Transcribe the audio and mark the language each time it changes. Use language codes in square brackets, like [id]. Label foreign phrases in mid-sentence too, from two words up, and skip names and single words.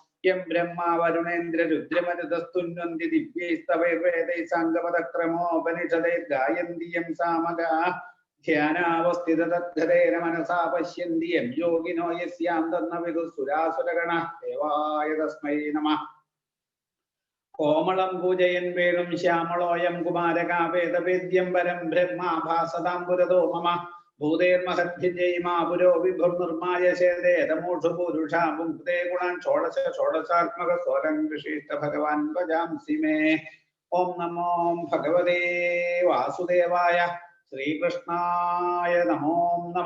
[sa] यं ब्रह्मा वरुणेन्द्र रुद्रमरुतस्तुन्वन्ति दिव्यैस्तवैर्वेदैः साङ्गपदक्रमोपनिषदैः गायन्ति यं सामगाः ध्यानावस्थिततद्गतेन मनसा पश्यन्ति यं योगिनो यस्यां तन्न विदुःसुरासुरगणः देवाय तस्मै नमः। कोमलं पूजयन् वेणुं श्यामलोऽयं कुमारकावेदवेद्यं परं ब्रह्मा भासतां पुरतो मम। ഭൂതേർമഹദ്ഭിജയിമാ പുരോ വിഭുർനിർമായശേതമൂഷു പുരുഷാ പുങ്ക്തേ ഗുണാൻ ഷോഡശ ഷോഡശാത്മക സ്വരം വിശിഷ്ട ഭഗവാൻ ഭജാംസി മേ. ഓം നമോ ഭഗവതേ വാസുദേവായ. ശ്രീകൃഷ്ണായ നമോ നമ.